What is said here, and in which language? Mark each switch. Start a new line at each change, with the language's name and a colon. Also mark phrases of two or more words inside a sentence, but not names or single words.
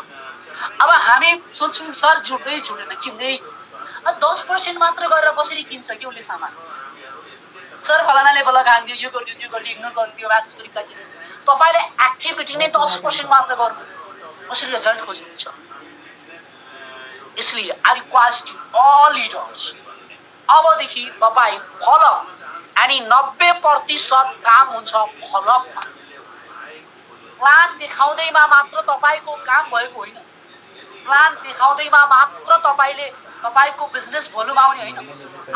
Nepali: अब हामी सोच्छौं सर जुट्दै जुटेन, किन्दै 10% मात्र गरेर कसरी किन्छ कि उसले सामान? सर फलानाले बल्ल खान्दियो, यो गरिदियो, त्यो गरिदियो, इग्नोर गरिदियो, म्यासेज गरिदियो। तपाईले एक्टिभिटी नै 10% मात्र गर्नु, कसरी रिजल्ट खोज्नुहुन्छ?
English: इसलिए I request you all leaders,
Nepali: अबदेखि तपाई फलोअप यानी 90% काम हुन्छ फलोअपमा। प्लान देखाउँदैमा मात्र तपाईको काम भएको होइन। प्लान देखाउँदैमा मात्र तपाईले तपाईको बिजनेस भोल्युम आउने होइन।